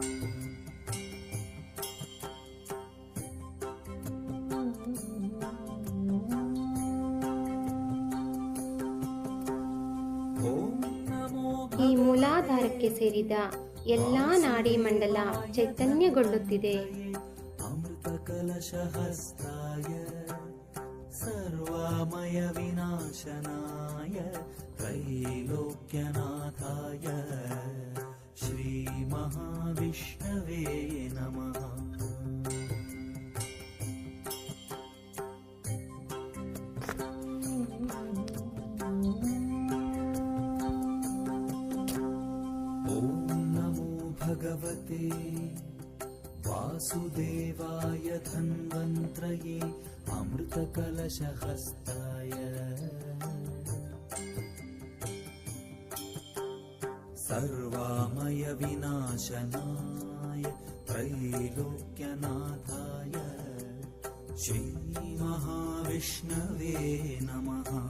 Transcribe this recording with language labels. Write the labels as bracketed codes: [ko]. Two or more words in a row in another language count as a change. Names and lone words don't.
[kn] ಈ ಮೂಲಾಧಾರಕ್ಕೆ ಸೇರಿದ ಎಲ್ಲಾ ನಾಡಿ ಮಂಡಲ ಚೈತನ್ಯಗೊಳ್ಳುತ್ತಿದೆ. [sa] ಸರ್ವಾಮಯ ವಿನಾಶನಾಯ ತ್ರೈಲೋಕ್ಯನಾಥಾಯ ಶ್ರೀ ಮಹಾವಿಷ್ಣವೇ ನಮಃ. ಓಂ ನಮೋ ಭಗವತೆ ವಾಸುದೇವಾಯ ಧನ್ವಂತ್ರಯೇ ಅಮೃತಕಲಶಹಸ್ತಾಯ ಸರ್ವಾಮಯ ವಿನಾಶನಾಯ ತ್ರೈಲೋಕ್ಯನಾಥಾಯ ಶ್ರೀ ಮಹಾವಿಷ್ಣವೇ ನಮಃ.